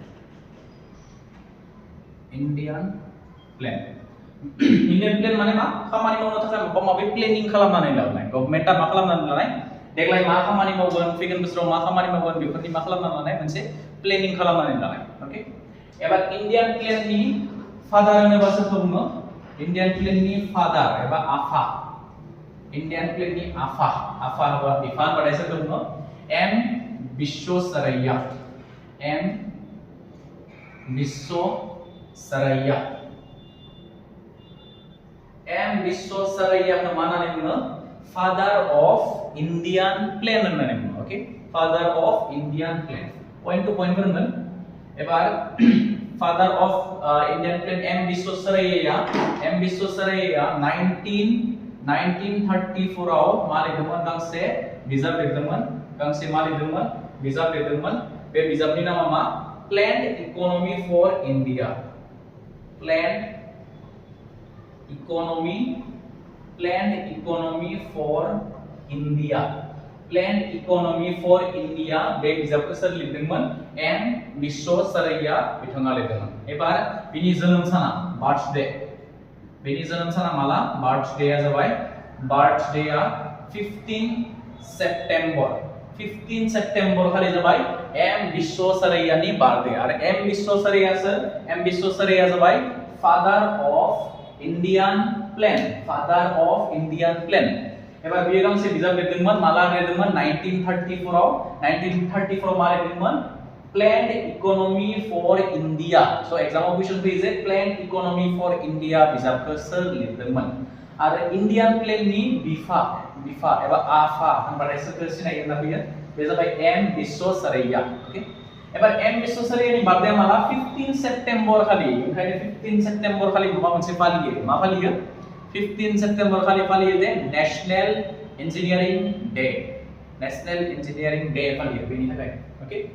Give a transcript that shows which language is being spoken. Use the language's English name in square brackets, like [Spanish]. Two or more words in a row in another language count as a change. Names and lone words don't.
[English] Indian plan [Bodo] माने मा खामानि मावनो थाखाय माबा माबि प्लेनिंग खालामनानै लानाय गभर्नमेन्टआ मा खालामनानै लानाय देग्लाय मा खामानि मावगोन फैगोन बोसोराव मा खामानि मावगोन बेफोरनि मा खालामनानै लानाय मोनसे प्लेनिंग खालामनानै लानाय ओके एबार इंडियन प्लेननि फादार होनोबा सोरखौ बुङो इंडियन प्लेननि फादार एबा आफा इंडियन प्लेननि आफा होनबा बिफा होनबाथाय सोरखौ बुङो एम विश्वेश्वरैया एम विश्वेश्वरैया को मा होननानै बुङो [English] father of Indian plan [Bodo] होननानै बुङो ओके [English] father of Indian plan point to point [Bodo] फोरोंगोन एबार [English] father of Indian plan [Bodo] एम विश्वेश्वरैया 1934 आव मा लिरदोंमोन गांसे बिजाब लिरदोंमोन बे बिजाबनि नामा मा प्लेन्ड इकोनॉमी फॉर इंडिया प्लेन्ड इकोनॉमी फॉर इंडिया बे बिजाबखौ सोर लिरदोंमोन एम विश्वेश्वरैया बिथाङा लिरदोंमोन एबार बिनि जोनोम साना बार्थडे बिनि जोनोम साना माला बार्थडेया जाबाय बार्थडेया 15 सेप्टेम्बर खालि जाबाय एम विश्वेश्वरैयानि बार्थडे आरो एम विश्वेश्वरैया जाबाय [English] father of Indian plan [Bodo] एबार बियो गांसे बिजाब लिरदोंमोन माला लिरदोंमोन 1934 आव मा लिरदोंमन प्लेन्ड इकोनॉमी फॉर इंडिया सो एग्जामाव क्वेश्चन फैयो जे प्लेन्ड इकोनॉमी फॉर इंडिया बिजाबखौ सोर लिरदोंमोन आरो इंडियन प्लेननि बिफा एबा आफा होनबाथाय सोरखौ सिनायो होनना फैयो बे जाबाय एम विश्वेश्वरैया ओके एबार एम विश्वेश्वरैयानि बार्थडे माला 15 सेप्टेम्बर खालि ओंखायनो 15 सेप्टेम्बर खालि माबा मोनसे फालियो 15 सेप्टेम्बर खालि फालियो जे नेशनल इंजीनियरिंग डे फालियो बेनि थाखाय ओके